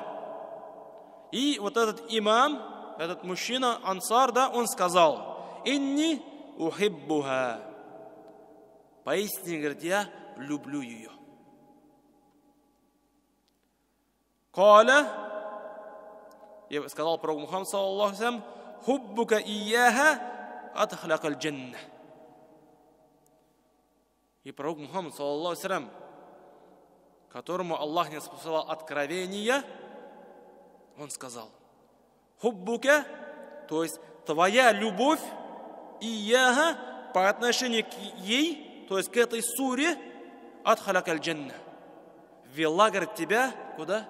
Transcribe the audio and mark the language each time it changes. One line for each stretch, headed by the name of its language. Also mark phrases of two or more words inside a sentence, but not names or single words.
Russian: И вот этот имам, этот мужчина, ансар, да, он сказал:
Arabic: «إني أحبها».
Russian: Поистине, говорит, я люблю ее. Каля. И сказал пророк Мухаммад
Arabic: صلى الله عليه وسلم: «حبك إياها أدخلك الجنة».
Russian: И пророк Мухаммад
Arabic: صلى الله عليه وسلم,
Russian: которому Аллах не способствовал откровения, он сказал: «Хуббука», то есть твоя любовь, ияха, по отношению к ей, то есть к этой суре,
Arabic: أدخلك الجنة,
Russian: ввела, говорит, тебя куда?